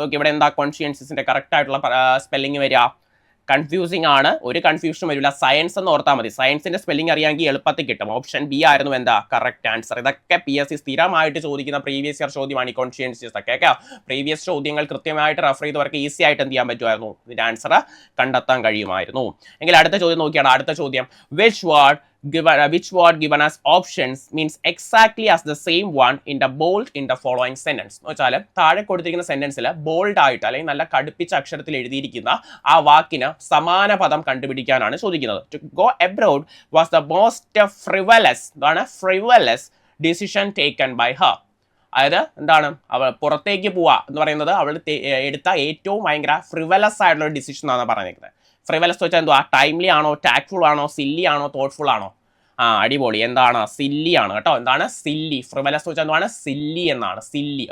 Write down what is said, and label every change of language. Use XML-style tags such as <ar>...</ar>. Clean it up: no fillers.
<ml>Okay, ഇവിടെ എന്താ കോൺഷ്യൻഷ്യസിന്റെ correct ആയിട്ടുള്ള സ്പെല്ലിംഗ് വരിക? കൺഫ്യൂസിംഗ് ആണ്, ഒരു കൺഫ്യൂഷൻ വരില്ല. സയൻസ് എന്ന് ഓർത്താൽ മതി. സയൻസിന്റെ സ്പെല്ലിംഗ് അറിയാമെങ്കിൽ എളുപ്പത്തിൽ കിട്ടും. ഓപ്ഷൻ ബി ആയിരുന്നു എന്താ കറക്റ്റ് ആൻസർ. ഇതൊക്കെ PSC സ്ഥിരമായിട്ട് ചോദിക്കുന്ന പ്രീവിയസ് ഇയർ ചോദ്യമാണ് ഈ കോൺഷ്യൻഷ്യസ് ഒക്കെ. ഓക്കെ, പ്രീവിയസ് ചോദ്യങ്ങൾ കൃത്യമായിട്ട് റെഫർ ചെയ്തവർക്ക് ഈസി ആയിട്ട് എന്ത് ചെയ്യാൻ പറ്റുമായിരുന്നു? ഇതിന്റെ ആൻസർ കണ്ടെത്താൻ കഴിയുമായിരുന്നു. എങ്കിൽ അടുത്ത ചോദ്യം നോക്കിയാണ്. അടുത്ത ചോദ്യം,</ml> <en>which word given as options means exactly as the same one in the bold in the following sentence.</en> <ml>എന്ന് വെച്ചാൽ താഴെ കൊടുത്തിരിക്കുന്ന സെന്റൻസിൽ ബോൾഡ് ആയിട്ട് അല്ലെങ്കിൽ നല്ല കടുപ്പിച്ച അക്ഷരത്തിൽ എഴുതിയിരിക്കുന്ന ആ വാക്കിന് സമാന പദം കണ്ടുപിടിക്കാനാണ് ചോദിക്കുന്നത്.</ml> <en>To go abroad was the most frivolous decision taken by her.</en> <ml>അതായത് എന്താണ്, അവൾ പുറത്തേക്ക് പോവുക എന്ന് പറയുന്നത് അവൾ എടുത്ത ഏറ്റവും ഭയങ്കര ഫ്രിവലസ് ആയിട്ടുള്ള ഒരു ഡിസിഷൻ എന്നാണ് പറഞ്ഞിരിക്കുന്നത്. ഫ്രിവലസ് വെച്ചാൽ എന്തുവാ? ടൈംലി ആണോ, ടാക്ട്ഫുൾ ആണോ, സില്ലി ആണോ, തോട്ട്ഫുൾ ആണോ? അടിപൊളി. എന്താണ്? സില്ലി ആണ് കേട്ടോ. എന്താണ് സില്ലി? ഫ്രിവലസ് വെച്ചാൽ എന്താണ്? സില്ലി എന്നാണ്. സില്ലി.</ml>